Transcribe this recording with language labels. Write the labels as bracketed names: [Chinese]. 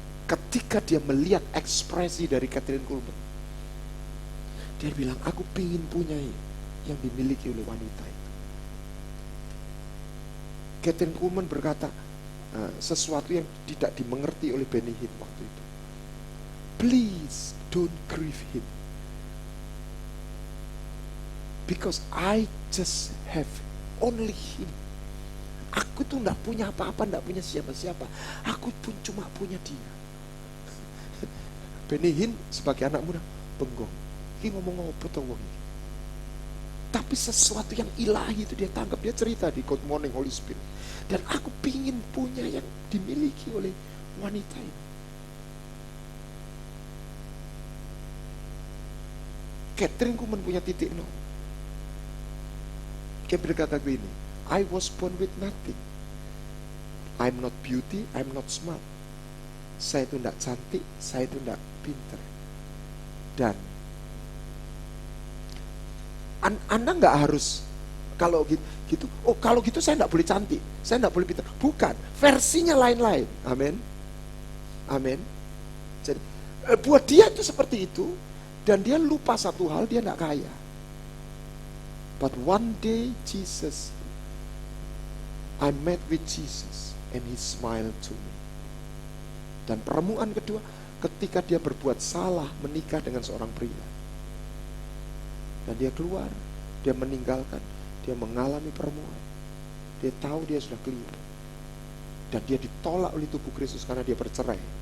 [Indonesian] Ketika dia melihat ekspresi dari Kathryn Kuhlman, dia bilang, aku pingin punya yang dimiliki oleh wanita itu. Kathryn Kuhlman berkata sesuatu yang tidak dimengerti oleh Benny Hinn waktu itu. [English] Please don't grieve him, because I just have only him. [Indonesian] Aku tuh gak punya apa-apa, gak punya siapa-siapa. Aku pun cuma punya dia. Benny Hinn sebagai anak muda benggong. Ini ngomong apa tuh wong? Tapi sesuatu yang ilahi itu dia tangkap. Dia cerita di Good Morning Holy Spirit. Dan aku pingin punya yang dimiliki oleh wanita ini. Kathryn Kuhlman punya titik nol. Dia berkata begini, [English] I was born with nothing. I'm not beauty, I'm not smart. [Indonesian] Saya itu tidak cantik, saya itu tidak pinter. Dan Anda nggak harus kalau gitu. Oh, kalau gitu saya tidak boleh cantik, saya tidak boleh pinter. Bukan, versinya lain-lain. Amin, amin. Jadi buat dia itu seperti itu, dan dia lupa satu hal, dia tidak kaya. [English] But one day I met with Jesus, and he smiled to me. [Indonesian] Dan pertemuan kedua, ketika dia berbuat salah menikah dengan seorang pria. Dan dia keluar, dia meninggalkan, dia mengalami pertemuan. Dia tahu dia sudah keliru. Dan dia ditolak oleh tubuh Kristus karena dia bercerai.